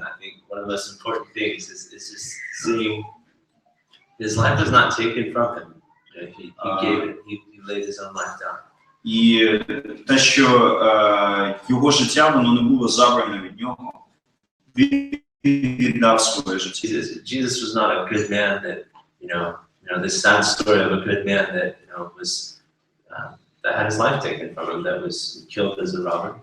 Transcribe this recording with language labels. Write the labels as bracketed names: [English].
[English] I think one of the most important things is just seeing his life was not taken from him. You know, he gave it, he laid his own life down. [Ukrainian] І те, що його життя, воно не було забране від нього, він віддав своє життя. [English] Jesus was not a good man that, you know, this sad story of a good man that, you know, was that had his life taken from him, that was killed as a robber.